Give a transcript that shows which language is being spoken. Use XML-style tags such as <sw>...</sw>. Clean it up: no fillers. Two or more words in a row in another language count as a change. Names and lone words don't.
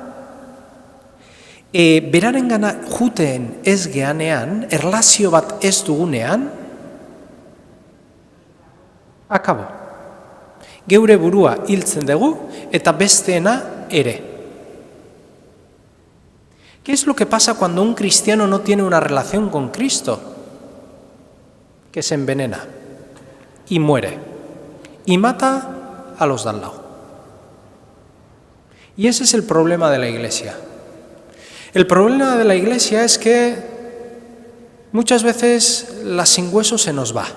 <eu>Beraren gana juteen ez geanean, erlazio bat ez dugunean, akabo. Geure burua hiltzen dugu eta besteena ere.</eu> <es>¿Qué es lo que pasa cuando un cristiano no tiene una relación con Cristo? Que se envenena y muere y mata a los de al lado. Y ese es el problema de la Iglesia. El problema de la Iglesia es que muchas veces la sin hueso se nos va.</es>